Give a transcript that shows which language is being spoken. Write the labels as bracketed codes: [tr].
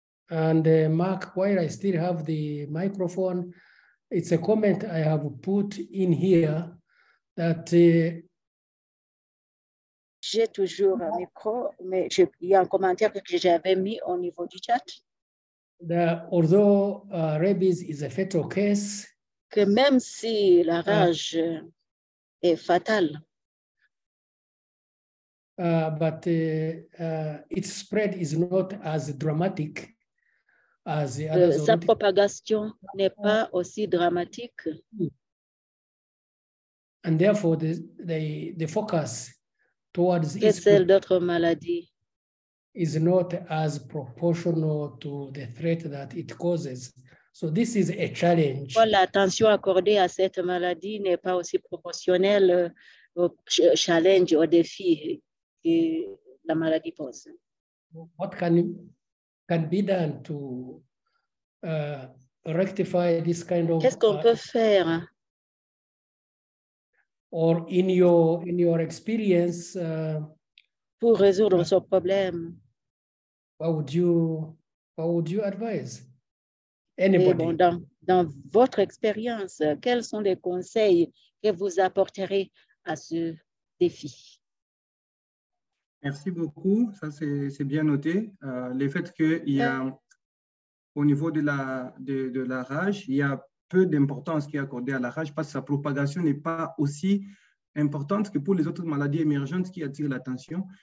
[en] And Mark, while I still have the microphone, it's a comment I have put in here that [fr] j'ai toujours un micro, mais il y a un commentaire que j'avais mis au niveau du chat. [en] Although rabies is a fatal case, [fr] que même si la rage est fatale, [en] but its spread is not as dramatic as the other. [fr] Sa propagation n'est pas aussi dramatique. [en] And therefore, the focus towards [fr] celle d'autres maladies [en] is not as proportional to the threat that it causes. So this is a challenge. [fr] L'attention accordée à cette maladie n'est pas aussi proportionnelle au challenge, au défi que la maladie pose. [en] What can be done to rectify this kind of? [fr] Qu'est-ce qu'on peut faire? [en] Or in your experience, [fr] pour résoudre ce problème, [en] what would you advise? Anybody? [fr] Bon, dans dans votre expérience, quels sont les conseils que vous apporterez à ce défi? Merci beaucoup, ça c'est bien noté. Le fait qu'il y a, au niveau de la rage, il y a peu d'importance qui est accordée à la rage parce que sa propagation n'est pas aussi importante que pour les autres maladies émergentes qui attirent l'attention.